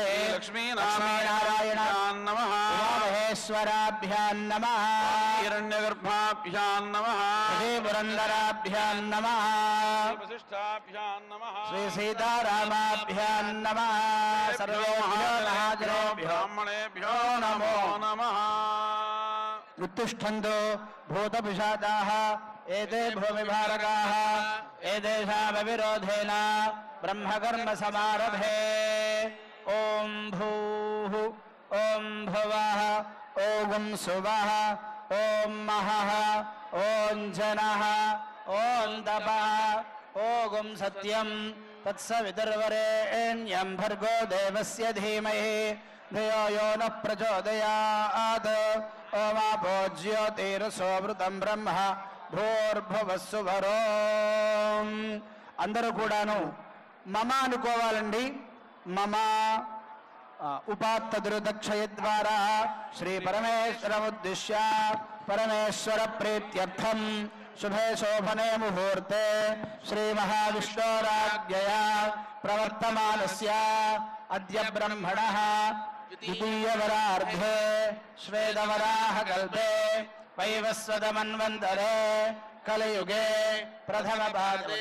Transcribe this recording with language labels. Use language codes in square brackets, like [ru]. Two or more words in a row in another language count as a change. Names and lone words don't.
[sa] లక్ష్మీనారాయణ నమః మహేశ్వరాభ్యాం నమః. హిరణ్యగర్భాభ్యాం నమః శ్రీ పురందరాభ్యాం నమః. వశిష్ఠాభ్యాం నమః శ్రీ సీతారామాభ్యాం నమః. సర్వేభ్యో మహాజనేభ్యో బ్రాహ్మణేభ్యో నమో నమః. उत्तिष्ठन्तु भूतपिशाचाः एते भूमिभारकाः एतेषामविरोधेन ब्रह्मकर्म समारभे. ॐ भूः ॐ भुवः ॐ सुवः ॐ महः ॐ जनः ॐ तपः ॐ सत्यं तत्सवितुर्वरेण्यं भर्गो देवस्य धीमहि धियो यो नः प्रचोदयात्. ओमापो ज्योतिरसोमृतं ब्रह्మ భూర్భువస్సువరో. [te] అందరూ కూడాను మమ అనుకోవాలండి. [sa] మమ ఉపాత్తదురుదక్షయ ద్వారా శ్రీ పరమేశ్వరముద్దిశ్య పరమేశ్వర ప్రీత్యర్థం శుభే శోభనే ముహూర్తే శ్రీ మహావిష్ణోరాజ్ఞయా ప్రవర్తమానస్య అద్య బ్రహ్మణః ద్వితీయవరార్ధే శ్వేతవరాహకల్పే వైవస్వతమన్వంతరే కలియుగే ప్రథమ భాగే